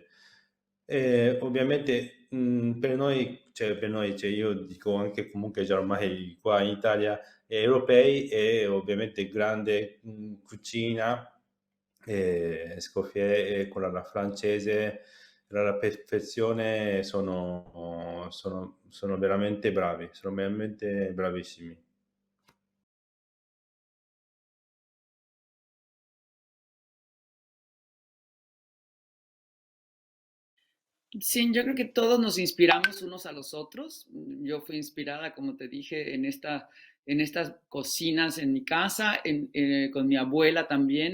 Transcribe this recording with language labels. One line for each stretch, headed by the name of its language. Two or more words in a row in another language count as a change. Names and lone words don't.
Italian: Ovviamente per noi, cioè io dico anche comunque già ormai qua in Italia, europei e ovviamente grande cucina, scoffier con la francese, alla perfezione sono veramente bravi, sono veramente bravissimi.
Spanish: Sí, yo creo que todos nos inspiramos unos a los otros. Yo fui inspirada, como te dije, en estas cocinas en mi casa, con mi abuela también.